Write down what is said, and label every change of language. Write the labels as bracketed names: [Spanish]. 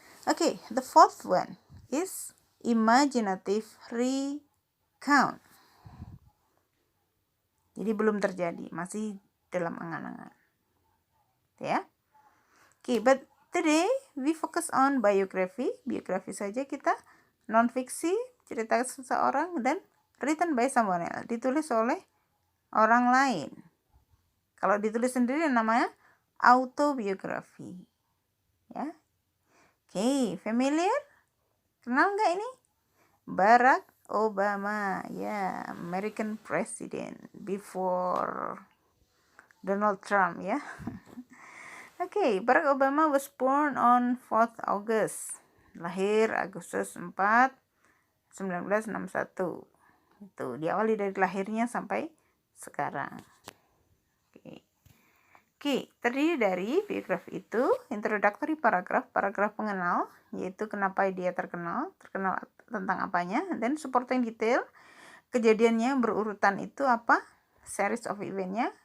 [English] Okay, the fourth one is imaginative recount. [Indonesian] Jadi belum terjadi, masih dalam angan-angan, ya. [English] Okay, but today we focus on biography. [Indonesian] Biografi saja kita, non-fiksi, cerita seseorang, dan [English] written by someone else, [Indonesian] ditulis oleh orang lain. Kalau ditulis sendiri namanya autobiografi, ya. [English] Okay, familiar? [Indonesian] Kenal nggak ini? [English] Barack Obama, ya, American President before Donald Trump, ya. Okay, Barack Obama was born on 4th August. [Indonesian] Lahir Agustus 4, 1961. Itu diawali dari lahirnya sampai sekarang. Oke, terdiri dari biografi itu introductory paragraph pengenal, yaitu kenapa dia terkenal tentang apanya, dan supporting detail, kejadiannya berurutan itu apa, series of eventnya.